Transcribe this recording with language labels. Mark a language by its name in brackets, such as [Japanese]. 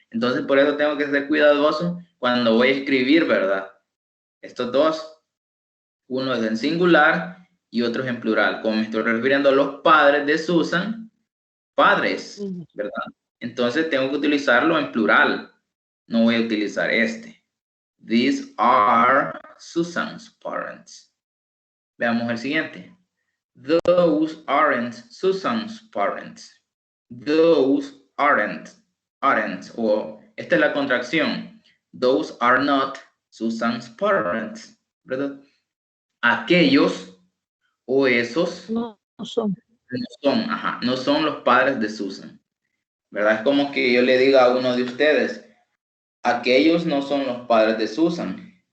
[Spanish] Entonces, por eso tengo que ser cuidadoso cuando voy a escribir, ¿verdad? Estos dos, uno es en singular y otro es en plural. Como me estoy refiriendo a los padres de Susan, padres, ¿verdad? Entonces tengo que utilizarlo en plural. No voy a utilizar este. [English] These are Susan's parents. [Spanish] Veamos el siguiente. [English] Those aren't Susan's parents. Those aren't. [Spanish] O esta es la contracción. [English] Those are not Susan's parents. [Spanish] ¿Verdad? aquellos o esos No son. no son los padres de Susan, ¿verdad? Es como que yo le diga a uno de ustedes, aquellos no son los padres de Susan.